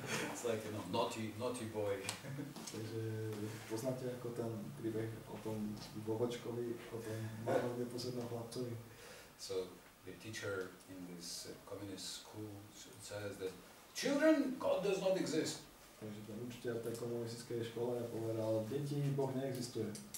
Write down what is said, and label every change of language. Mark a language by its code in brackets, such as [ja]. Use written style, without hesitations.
[en] It's like, you know, naughty boy. [sk] Takže poznáte ako ten príbeh o tom Vovočkovi, o tom malom neposlednom chlapcovi. [en] So the teacher in this communist school says that children, God does not exist. [sk] Takže ten učiteľ v tej komunistickej škole povedal, deti, Boh neexistuje.